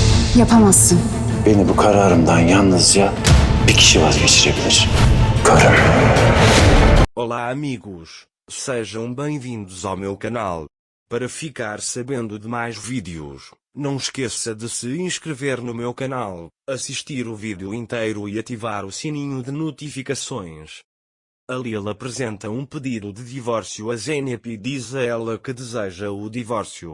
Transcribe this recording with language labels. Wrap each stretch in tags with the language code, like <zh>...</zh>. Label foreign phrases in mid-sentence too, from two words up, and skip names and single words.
<tr>Yapamazsın. Beni bu kararımdan yalnızca bir kişi vazgeçirebilir. Karım.</tr> <pt>Olá amigos, sejam bem-vindos ao meu canal. Para ficar sabendo de mais vídeos, não esqueça de se inscrever no meu canal, assistir o vídeo inteiro e ativar o sininho de notificações. A Lil apresenta um pedido de divórcio a Zeynep e diz a ela que deseja o divórcio.</pt>